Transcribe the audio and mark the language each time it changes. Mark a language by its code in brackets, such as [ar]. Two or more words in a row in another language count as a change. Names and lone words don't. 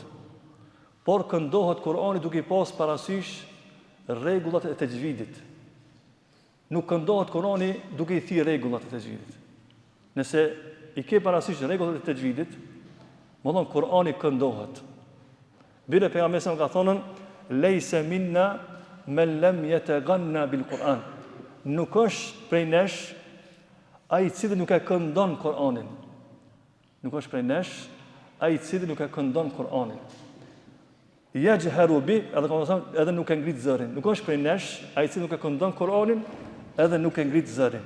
[sq] Por këndohet Kur'ani duke i pas parasysh rregullat e tajvidit. Nuk këndohet Kur'ani duke i thirrë rregullat e tajvidit. Nëse i ke parasysh rregullat e tajvidit, më thon Kur'ani këndohet. Bile pejgamberi ka thënë [ar] ليس منا من لم يتغن بالقرآن. [sq] Nuk është prej nesh ai i cili nuk e këndon Kur'anin. Nuk është prej nesh ai i cili nuk e këndon Kur'anin. [ar] يجهر به, [sq] edhe nuk e ngrit zërin. Nuk është prej nesh ai i cili nuk e këndon Kur'anin, edhe nuk e ngrit zërin.